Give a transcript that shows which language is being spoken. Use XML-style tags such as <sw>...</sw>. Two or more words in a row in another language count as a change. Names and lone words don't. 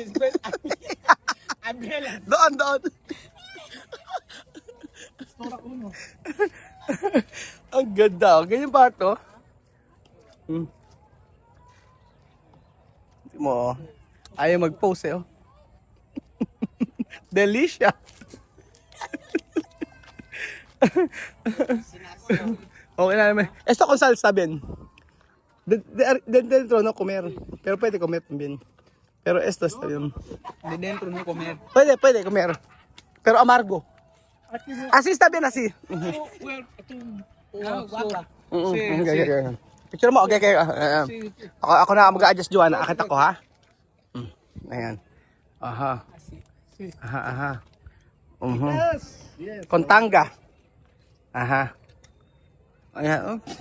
<tl>Doon. Ang ganda. Oh. Ganyan pa ito. Mo, ayaw mag-post eh. Oh. Delicia. Okay na naman.</tl> <es>Esto con salsa bien. Dentro no comer. Pero pwede comer también. Pero esto está bien. De dentro no comer. Pwede comer. Pero amargo. Así está bien, así.</es> <en>Well,</en> <es>Guapa.</es> <tl>Okay. Picture mo, okay. Ako na mag-a-adjust, Joanna. Akit ako, ha? Ayan. Aha. Aha.</tl> <en>Yes.</en> <tl>Kontanga. Aha. Ayan, oh.</tl>